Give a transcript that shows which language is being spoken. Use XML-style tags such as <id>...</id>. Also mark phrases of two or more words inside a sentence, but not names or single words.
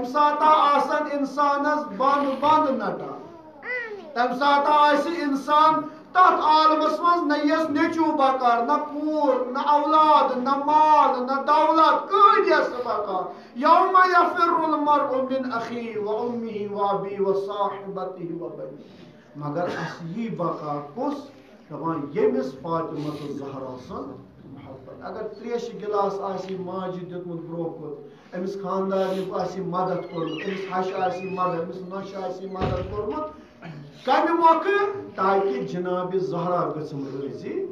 <ks>ساتہٕ آسن انسانس بنٛد نٹان تمہِ ساتہٕ آسہِ انسان تتھ عالمس منٛز نہ یس نیٚچوٗ بکار نہ کوٗر نہ اولاد نہ مال نہ دولت کٕہٕنۍ یس نہٕ بکار</ks> <ar>یوم یفر المرء من اخیہ و امہ و ابیہ و صاحبتہ و بنیہ</ar> <ks>مگر اسہِ یی بکار کُس دپان ییٚمِس فاطمہ الزہرا سُنٛد محبت اگر تریشہِ گِلاس آسہِ ماجہِ دیُتمُت برونٛہہ کُن أمِس خاندارنہِ آسہِ مدد کوٚرمُت أمِس ہشہِ آسہِ مدد أمِس نۄشہِ آسہِ مدد کوٚرمُت کمہِ موقعہٕ تاکہِ جناب زہرا گٔژھم رٲضی</ks>